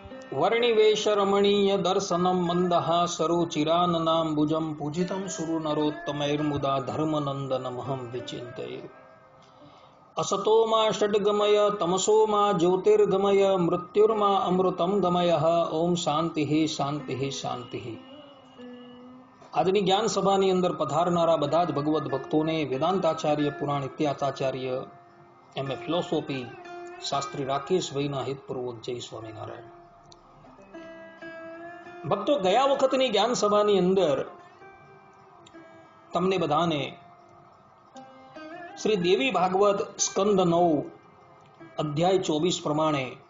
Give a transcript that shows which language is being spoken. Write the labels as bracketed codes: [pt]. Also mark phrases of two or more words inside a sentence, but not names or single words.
[sa] वर्णिवेश रमणीय दर्शनम मंदहासरुचिराननाम्बुजं पूजितं सुरु नरोत्तमैर्मुदा धर्मनन्दनमहं विचिन्तये। असतो मा षड्गमय तमसो मा ज्योतिर्गमय मृत्युर्मा अमृतं गमयः। ओम शांति शांति शांति। [gu] આજની જ્ઞાન સભાની અંદર પધારનારા બધા જ ભગવદ ભક્તોને વેદાંતાચાર્ય પુરાણ ઇતિહાસાચાર્ય એમ.એ. ફિલોસોફી શાસ્ત્રી રાકેશભાઈના હિતપૂર્વક જય સ્વામિનારાયણ। ભક્તો, ગયા વખતની જ્ઞાન સભાની અંદર તમને બધાને શ્રી દેવી ભાગવત સ્કંદ 9 અધ્યાય 24 પ્રમાણે